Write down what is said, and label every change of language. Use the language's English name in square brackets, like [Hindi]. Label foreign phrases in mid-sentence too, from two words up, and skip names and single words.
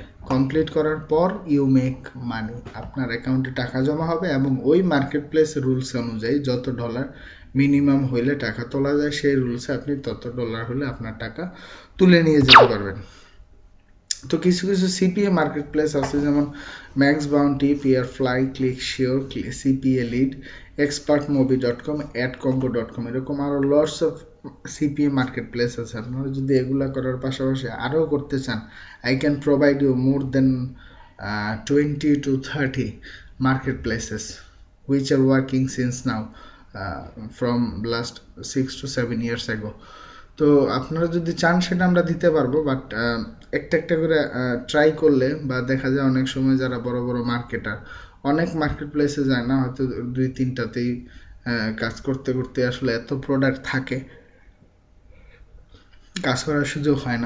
[Bangla] কমপ্লিট করার পর [English] you make money, [Bangla] আপনার অ্যাকাউন্টে টাকা জমা হবে এবং ওই [English] market place rules [Bangla] অনুযায়ী যত ডলার মিনিমাম হইলে টাকা তোলা যায়, সেই রুলসে আপনি তত ডলার হলে আপনার টাকা তুলে নিয়ে যেতে পারবেন। তো কিছু কিছু [English] CPA market place [Bangla] আছে, যেমন ম্যাক্স বাউন্টি, পিয়ার ফ্লাই, ক্লিক শিওর, সিপিএ লিড, expertmobi.com, adcombo.com, এরকম আরো [English] lots of CPA market place [Bangla] আছে। আপনারা যদি এগুলা করার পাশাপাশি আরও করতে চান, [English] I can provide you more than 20 to 30 market places which are working since now, from last 6 to 7 years ago. [Bangla] তো আপনারা যদি চান সেটা আমরা দিতে পারবো, বাট একটা একটা করে ট্রাই করলে বা দেখা যায় অনেক সময় যারা বড় বড় মার্কেটার অনেক [English] market places [Bangla] যায় না, হয়তো 2-3টাতেই কাজ করতে করতে আসলে এত প্রোডাক্ট থাকে, কাজ করার সুযোগ হয় না।